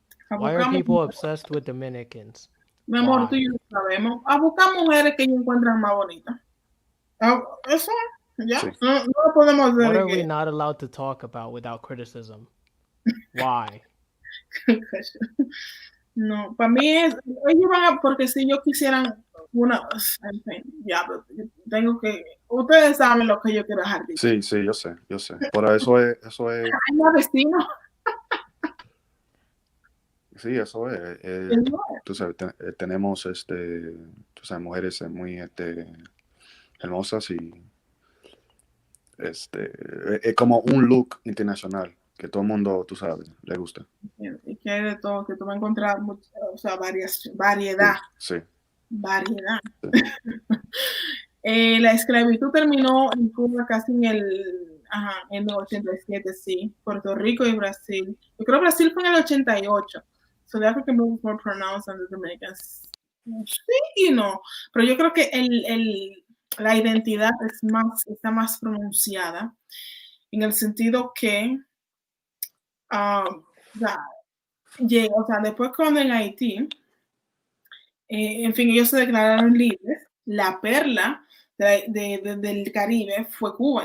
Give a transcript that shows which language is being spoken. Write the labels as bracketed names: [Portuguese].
[English] Why are people obsessed with Dominicans? [Spanish] Mi amor, tú y yo lo sabemos. A buscar mujeres que ellos encuentran más bonitas. Eso, ya. Sí. No podemos [English] What [Spanish] hacer [English] are we not allowed to talk about without criticism? Why? [Spanish] No, para mí es, ellos van a, porque si yo quisieran una, en fin, ya, pero tengo que, ustedes saben lo que yo quiero dejar dicho. Sí, sí, yo sé. Pero eso es, Hay más vecinos. sí, eso es. Tú sabes, tenemos, tú sabes, mujeres muy, hermosas y, es como un look internacional que todo el mundo, tú sabes, le gusta. Y que hay de todo, que tú vas a encontrar mucha, o sea, variedad. Sí. Variedad. Sí. La esclavitud terminó en Cuba casi en el 87, sí. Puerto Rico y Brasil. Yo creo que Brasil fue en el 88. [English] So the African move was more pronounced than the Dominicans. [Spanish] Sí y no. Pero yo creo que la identidad está más pronunciada en el sentido que o sea, después cuando en Haití, en fin, ellos se declararon libres, la perla del Caribe fue Cuba.